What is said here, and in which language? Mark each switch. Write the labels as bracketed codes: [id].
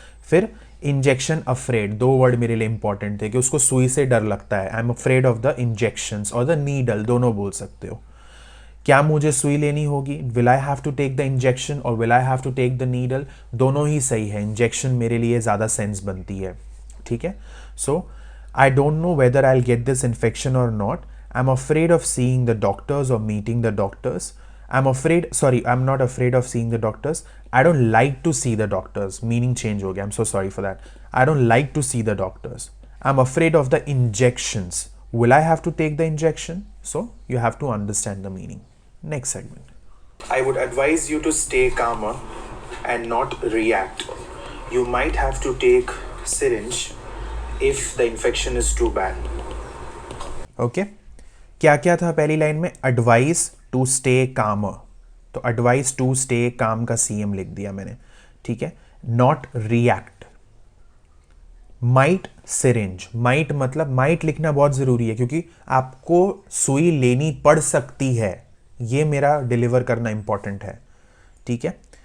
[hi] फिर injection afraid, 2 word मेरे लिए इंपॉर्टेंट थे कि उसको सुई से डर लगता है। [en] I am afraid of the injections और the needle, [hi] दोनों बोल सकते हो। क्या मुझे सुई लेनी होगी? [en] will I have to take the injection और will I have to take the needle, [hi] दोनों ही सही है। इंजेक्शन मेरे लिए ज़्यादा सेंस बनती है, ठीक है। [en] So I don't know whether I'll get this infection or not. I'm afraid of seeing the doctors or meeting the doctors. I'm not afraid of seeing the doctors. I don't like to see the doctors. Meaning change [hi] ho gaya. [en] I'm so sorry for that. I don't like to see the doctors. I'm afraid of the injections. Will I have to take the injection? So you have to understand the meaning. Next segment. I would advise you to stay calmer and not react. You might have to take syringe if the infection is too bad. [hi] Okay, क्या क्या था पहली line में? Advice to stay कामर, तो advice to stay calm का CM लिख दिया मैंने, ठीक है। Not react, might syringe, might मतलब माइट लिखना बहुत ज़रूरी है क्योंकि आपको सुई लेनी पड़ सकती है, ये मेरा डिलीवर करना इंपॉर्टेंट है, ठीक है।